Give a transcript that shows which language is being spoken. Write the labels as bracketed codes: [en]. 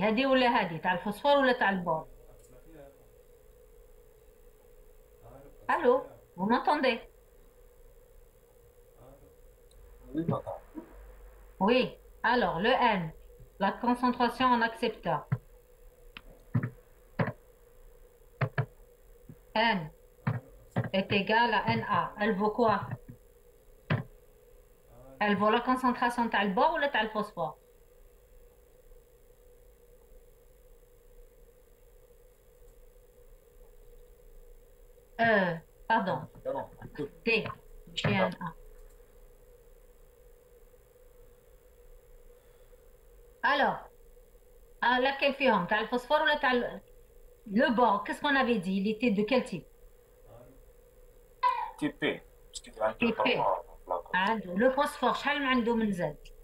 [ar] هذه ولا هذه تاع الفوسفور ولا تاع البور؟ [fr] Allô, vous m'entendez? Oui, alors le N, la concentration en accepteur. N est égal à Na. Elle vaut quoi? Elle vaut la concentration [ar] تاع البور ولا تاع الفوسفور؟ [fr] Pardon. D. J'ai un A. Alors, à laquelle [ar] فيهم تاع الفوسفور ولا تاع [fr] le bord? Qu'est-ce qu'on avait dit? Il était de quel type? Type P. Type P. [ar] عنده le phosphore شحال عنده من زاد؟